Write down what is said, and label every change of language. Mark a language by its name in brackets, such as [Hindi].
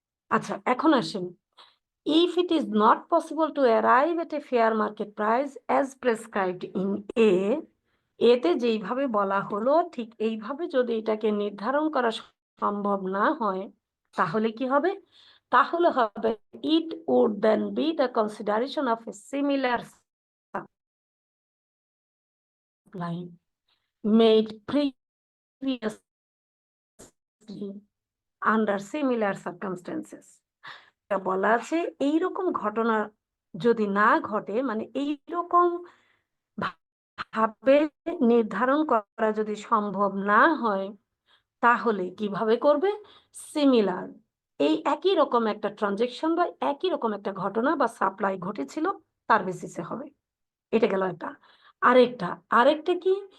[Bangla] আচ্ছা, এখন আসেন, [English] if it is not possible to arrive at a fair market price as prescribed in A, [Bangla] এতে যেইভাবে বলা হলো ঠিক এইভাবে যদি এটাকে নির্ধারণ করা সম্ভব না হয়, তাহলে কি হবে? তাহলে হবে [English] it would then be the consideration of a similar supply made previously under similar circumstances. [Bangla] বলা আছে এইরকম ঘটনা যদি না ঘটে, মানে এইরকম ভাবে নির্ধারণ করা যদি সম্ভব না হয়, তাহলে কিভাবে করবে? সিমিলার, এই একই রকম একটা ট্রানজেকশন বা একই রকম একটা ঘটনা বা সাপ্লাই ঘটেছিল তার বেসিসে হবে। এটা গেল একটা। আরেকটা কি?